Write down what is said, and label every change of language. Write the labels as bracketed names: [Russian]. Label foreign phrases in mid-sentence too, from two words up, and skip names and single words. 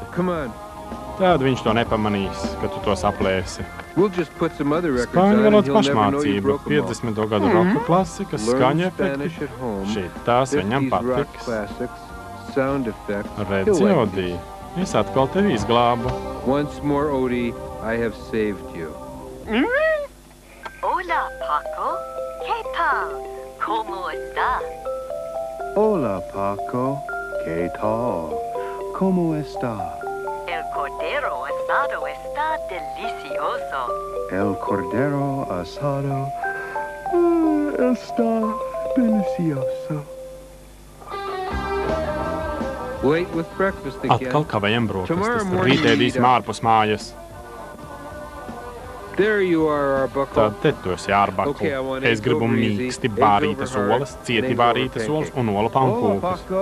[Latvian] Tad viņš to nepamanīs, ka tu to saplēsi. Spāņu valodas pašmācība, 50. gadu roka klasika, skaņa efekti. Šitās viņam patiks. Redzi, Odī, es atkal tevi izglābu. [Spanish] Hola, Paco. ¿Qué tal? ¿Cómo está? Hola, Paco. ¿Qué tal? ¿Cómo está? El cordero asado está delicioso. El cordero asado está delicioso. [Latvian] Atkal kavējam brokastis. Rītēdīsim ārpus mājas. Tad te tu esi ārbakl. Es gribu mīksti bārītas olas, cieti bārītas olas un olu pankūkus.